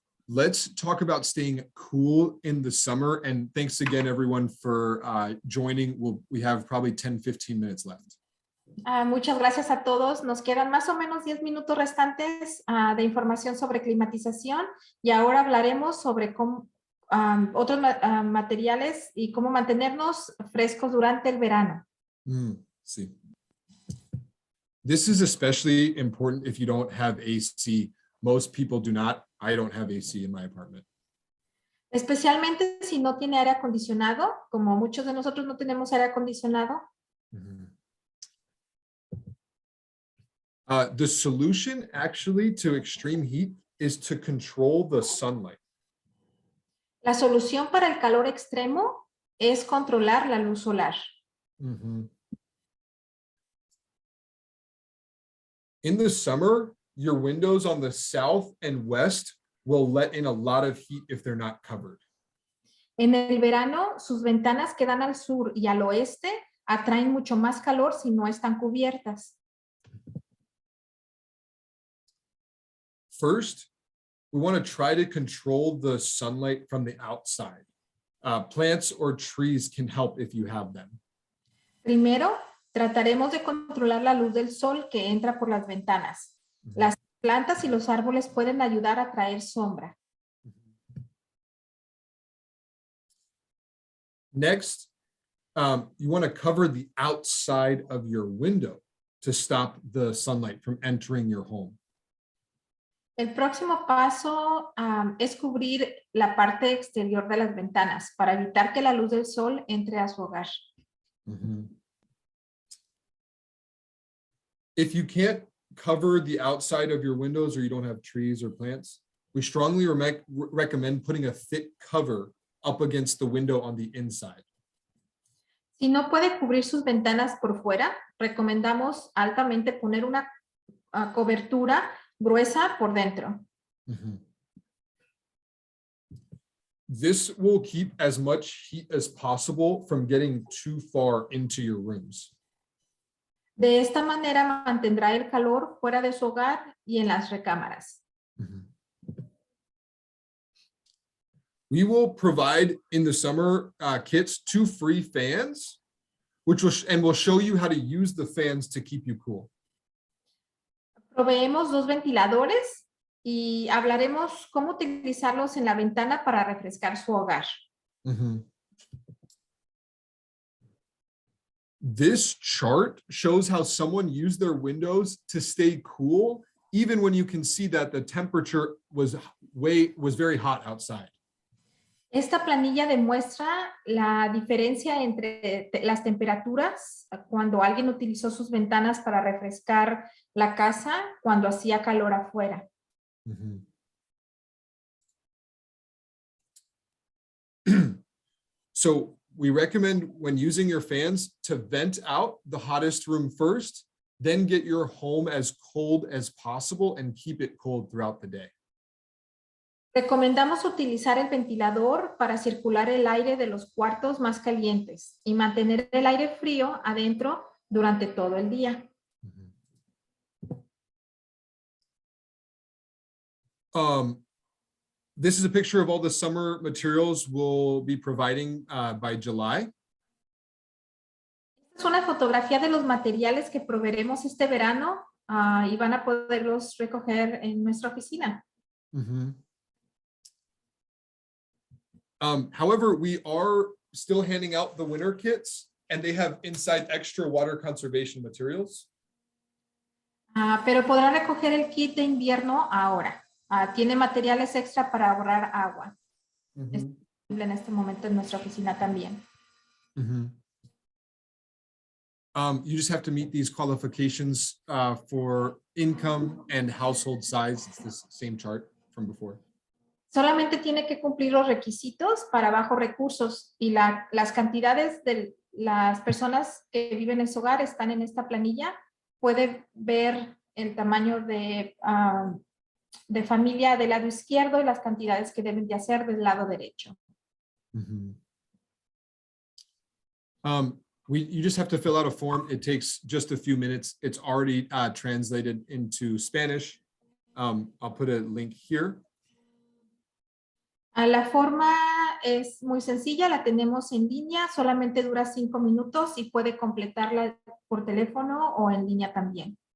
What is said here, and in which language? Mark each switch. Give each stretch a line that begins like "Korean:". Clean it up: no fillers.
English: Let's talk about staying cool in the summer. And thanks again, everyone, for joining. We have probably 10-15 minutes left.
Spanish: Muchas gracias a todos. Nos quedan más o menos 10 minutos restantes de información sobre climatización y ahora hablaremos sobre otros materiales y cómo mantenernos frescos durante el verano. Sí.
English: This is especially important if you don't have AC. Most people do not. I don't have AC in my apartment.
Spanish: Especialmente si no tiene aire acondicionado, como muchos de nosotros no tenemos aire acondicionado. Mm-hmm.
English: The solution actually to extreme heat is to control the sunlight.
Spanish: La solución para el calor extremo es controlar la luz solar. Mm-hmm.
English: In the summer, your windows on the south and west will let in a lot of heat if they're not covered.
Spanish: En el verano, sus ventanas que dan al sur y al oeste atraen mucho más calor si no están cubiertas.
English: First, we want to try to control the sunlight from the outside. Plants or trees can help if you have them.
Spanish: Primero, trataremos de controlar la luz del sol que entra por las ventanas. Las plantas y los árboles pueden ayudar a traer sombra.
English: Next, you want to cover the outside of your window to stop the sunlight from entering your home.
Spanish: El próximo paso es cubrir la parte exterior de las ventanas para evitar que la luz del sol entre a su hogar. Mm-hmm.
English: If you can't cover the outside of your windows or you don't have trees or plants, we strongly recommend putting a thick cover up against the window on the inside.
Spanish: Si no puede cubrir sus ventanas por fuera, recomendamos altamente poner una cobertura gruesa por dentro. Mm-hmm.
English: This will keep as much heat as possible from getting too far into your rooms.
Spanish: De esta manera mantendrá el calor fuera de su hogar y en las recámaras. Mm-hmm.
English: We will provide in the summer kits 2 free fans, we'll show you how to use the fans to keep you cool.
Spanish: Proveemos 2 ventiladores y hablaremos cómo utilizarlos en la ventana para refrescar su hogar.
English: This chart shows how someone used their windows to stay cool, even when you can see that the temperature was very hot outside.
Spanish: Esta planilla demuestra la diferencia entre las temperaturas cuando alguien utilizó sus ventanas para refrescar la casa cuando hacía calor afuera.
English: So we recommend when using your fans to vent out the hottest room first, then get your home as cold as possible and keep it cold throughout the day.
Spanish: Recomendamos utilizar el ventilador para circular el aire de los cuartos más calientes y mantener el aire frío adentro durante todo el día.
English: This is a picture of all the summer materials we'll be providing by July.
Spanish: Es una fotografía de los materiales que proveeremos este verano y van a poderlos recoger en nuestra oficina.
English: However, we are still handing out the winter kits and they have inside extra water conservation materials.
Spanish: Pero podrán recoger el kit de invierno ahora. Tiene materiales extra para ahorrar agua. Es disponible en este momento en nuestra oficina también.
English: You just have to meet these qualifications for income and household size. It's the same chart from before.
Spanish: Solamente tiene que cumplir los requisitos para bajos recursos y las cantidades de las personas que viven en su hogar están en esta planilla. Puede ver el tamaño de familia del lado izquierdo y las cantidades que deben de hacer del lado derecho.
English: You just have to fill out a form. It takes just a few minutes. It's already translated into Spanish. I'll put a link here.
Spanish: La forma es muy sencilla, la tenemos en línea, solamente dura 5 minutos y puede completarla por teléfono o en línea también.